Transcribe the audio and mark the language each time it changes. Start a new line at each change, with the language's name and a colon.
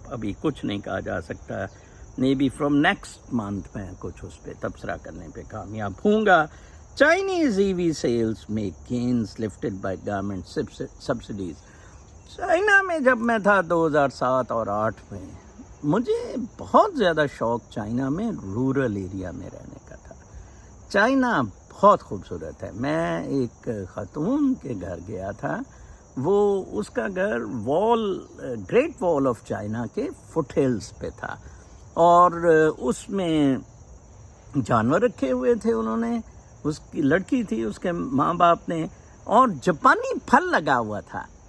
Urdu: ابھی کچھ نہیں کہا جا سکتا,
English: may be from next month
Urdu: میں کچھ اس پہ تبصرہ کرنے پہ کامیاب ہوں گا.
English: Chinese EV sales make gains lifted by government subsidies.
Urdu: China میں جب میں تھا 2007 اور 2008 میں, مجھے بہت زیادہ شوق چائنا میں رورل ایریا میں رہنے کا تھا. چائنا بہت خوبصورت ہے. میں ایک خاتون کے گھر گیا تھا, وہ اس کا گھر گریٹ وال آف چائنا کے فٹ ہلز پہ تھا, اور اس میں جانور رکھے ہوئے تھے انہوں نے, اس کی لڑکی تھی, اس کے ماں باپ نے, اور جاپانی پھل لگا ہوا تھا.